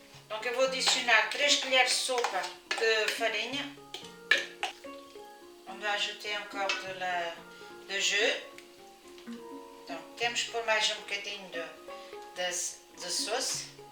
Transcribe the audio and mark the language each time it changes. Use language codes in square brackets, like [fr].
[pt] Donc eu vou adicionar 3 colheres de sopa de farinha. [fr] On va ajouter encore de jus. [pt] Donc temos que pôr mais um bocadinho de sauce.